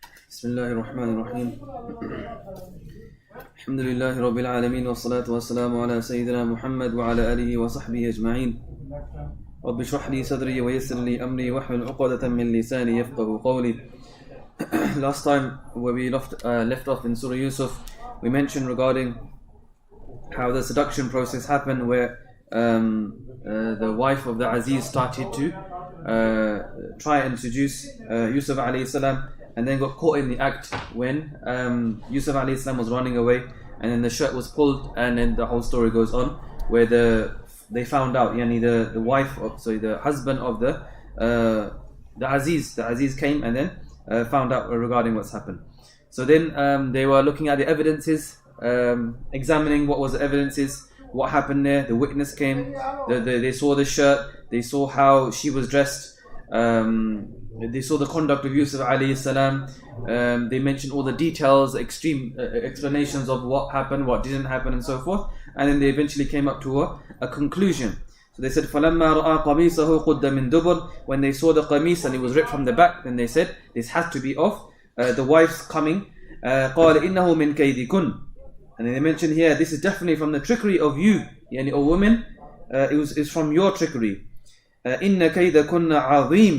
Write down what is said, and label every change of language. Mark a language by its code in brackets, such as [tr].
[ar] بسم الله الرحمن الرحيم الحمد لله رب العالمين والصلاة والسلام على سيدنا محمد وعلى آله وصحبه أجمعين رب اشرح لي صدري ويسر لي أمري واحلل عقدة من لساني يفقهوا قولي. [en] Last time where we left off in Surah Yusuf, we mentioned regarding how the seduction process happened, where the wife of the Aziz started to try and seduce Yusuf alayhi salam, and then got caught in the act when Yusuf alayhi salam was running away, and then the shirt was pulled, and then the whole story goes on where they found out, the wife of, the husband of the Aziz came and then found out regarding what's happened. So then they were looking at the evidences, examining what was the evidences, what happened there. The witness came, they saw the shirt, they saw how she was dressed, they saw the conduct of Yusuf alayhi salam. They mentioned all the details, extreme explanations of what happened, what didn't happen, and so forth. And then they eventually came up to a conclusion. So they said, [ar] فَلَمَّا رَأَى قَمِيصَهُ قُدَّ مِن دُبُرٍ. [en] When they saw the qamis and it was ripped from the back, then they said, this has to be of the wife's coming. [ar] قَالَ إِنَّهُ مِن كَيْدِكُنْ. [en] And then they mentioned here, this is definitely from the trickery of you, O women. It's from your trickery. [ar] إِنَّ كَيْدَكُنَّ عَظِيمٌ.